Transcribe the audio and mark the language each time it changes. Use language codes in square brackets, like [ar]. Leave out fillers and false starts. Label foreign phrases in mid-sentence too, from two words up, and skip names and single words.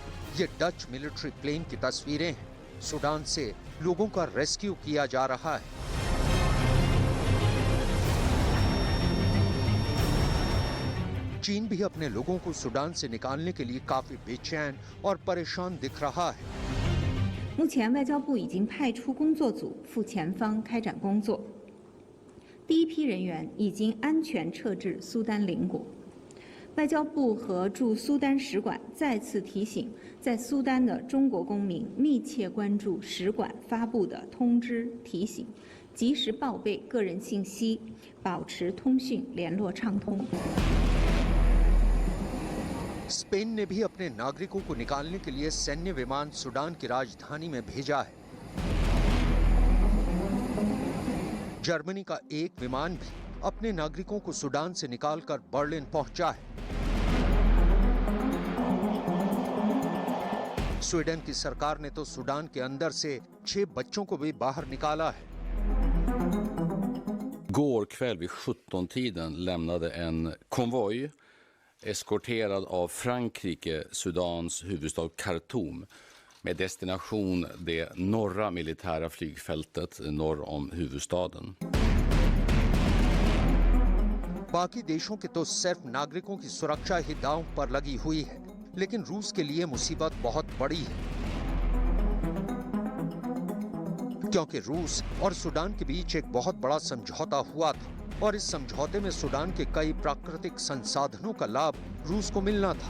[hi] ये डच [en] military plane [hi] की तस्वीरें हैं। सूडान से लोगों का रेस्क्यू किया जा रहा है। चीन भी अपने लोगों को सूडान से निकालने के लिए काफी बेचैन और परेशान दिख रहा है। [zh] 目前外交部已经派出工作组赴前方开展工作，第一批人员已经安全撤至苏丹邻国。外交部和驻苏丹使馆再次提醒在苏丹的中国公民密切关注使馆发布的通知提醒，及时报备个人信息，保持通讯联络畅通。 [hi] स्पेन ने भी अपने नागरिकों को निकालने के लिए सैन्य विमान सूडान की राजधानी में भेजा है। जर्मनी का एक विमान भी अपने नागरिकों को सूडान से निकालकर बर्लिन पहुंचा है। स्वीडन की सरकार ने तो सूडान के अंदर से 6 बच्चों को भी बाहर निकाला है। [sv] Går kväll vid 17-tiden lämnade en konvoj eskorterad av Frankrike, Sudans huvudstad Khartoum med destination det norra militära flygfältet norr om huvudstaden. [hi] बाकी देशों के तो सिर्फ नागरिकों की सुरक्षा ही दांव पर लगी हुई है, लेकिन रूस के लिए मुसीबत बहुत बड़ी है, क्योंकि रूस और सूडान के बीच एक बहुत बड़ा समझौता हुआ था और इस समझौते में सूडान के कई प्राकृतिक संसाधनों का लाभ रूस को मिलना था।